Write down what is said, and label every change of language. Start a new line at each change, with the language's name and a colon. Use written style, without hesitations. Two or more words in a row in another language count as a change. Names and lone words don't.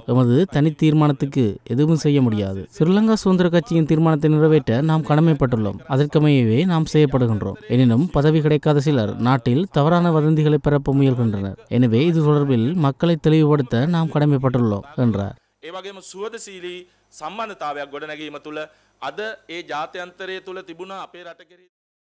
Tamil: எமது தனி தீர்மானத்துக்கு எதுவும் செய்ய முடியாது. ஸ்ரீலங்கா சுதந்திர கட்சியின் தீர்மானத்தை நிறைவேற்ற நாம் கடமைப்பட்டுள்ளோம். அதற்கமையவே நாம் செய்யப்படுகின்றோம். எனினும் பதவி கிடைக்காத சிலர் நாட்டில் தவறான வதந்திகளை பரப்ப முயல்கின்றனர். எனவே இது தொடர்பில் மக்களை தெளிவுபடுத்த நாம் கடமைப்பட்டுள்ளோம் என்றார்.
Sinhala: ඒ වගේම සුවදශීලී සම්බන්ධතාවයක් ගොඩනැගීම තුළ අද ඒ ජාත්‍යන්තරය තුළ තිබුණ අපේ රට කෙරෙහි